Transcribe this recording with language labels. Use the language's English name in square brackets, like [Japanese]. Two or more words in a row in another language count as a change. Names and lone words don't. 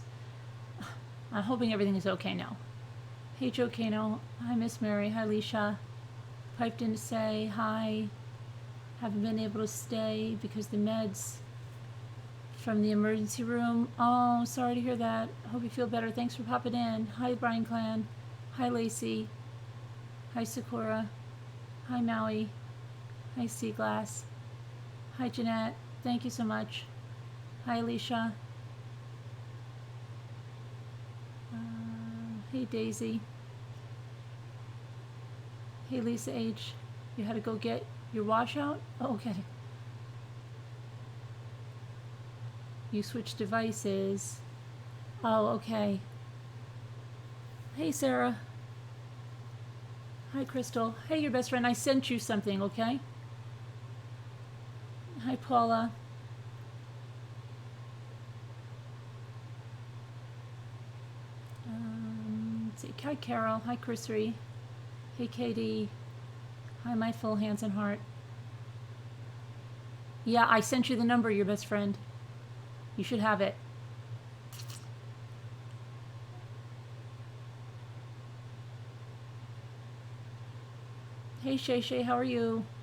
[English] I'm hoping everything is okay now. Hey, Joe Kano. Hi, Miss Mary. Hi, Leisha. Piped in to say hi. Haven't been able to stay because the meds from the emergency room. Oh, sorry to hear that. Hope you feel better. Thanks for popping in. Hi, Brian Clan. Hi, Lacey. Hi, Sakura. Hi, Maui. Hi, Seaglass. Hi, Jeanette. Thank you so much. Hi, Alicia. Hey, Daisy. Hey, Lisa H. You had to go get your washout? Oh, okay. You switched devices. Oh, okay. Hey, Sarah. Hi, Crystal. Hey, your best friend. I sent you something, okay? Hi, Paula. Let's see. Hi, Carol. Hi, Chrissy. Hey, Katie. Hi, my full hands and heart. Yeah, I sent you the number, your best friend. You should have it. Hey, Shay Shay, how are you?